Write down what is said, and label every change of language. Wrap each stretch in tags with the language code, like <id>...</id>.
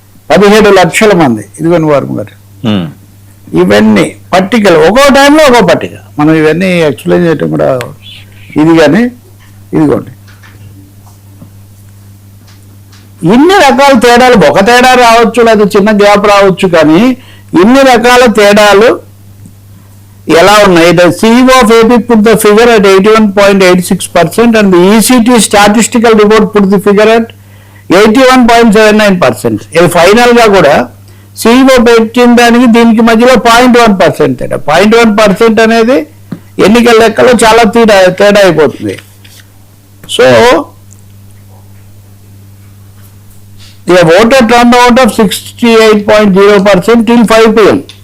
<te>17 లక్షల మంది. ఇదిగోని వారు గారు ఇవన్నీ పట్టికలు, ఒక్కో టైంలో ఒక్కో పట్టిక. మనం ఇవన్నీ ఎక్స్ప్లెయిన్ చేయటం కూడా ఇది. కానీ ఇదిగోండి ఇన్ని రకాల తేడాలు, ఒక తేడా రావచ్చు లేదా చిన్న గ్యాప్ రావచ్చు, కానీ ఇన్ని రకాల తేడాలు ఎలా ఉన్నాయి?</te> <en>The CEO of AP put the figure at 81.86% and the ECT statistical report put the figure at 81.79%.</en> <te>ఇది ఫైనల్ గా కూడా CEO పెట్టిన దానికి దీనికి మధ్యలో 0.1% తేడా. 0.1% అనేది ఎన్నికల లెక్కలో చాలా తేడా అయిపోతుంది.</te> <en>So the voter turnout of 68.0% till 5 PM.</en>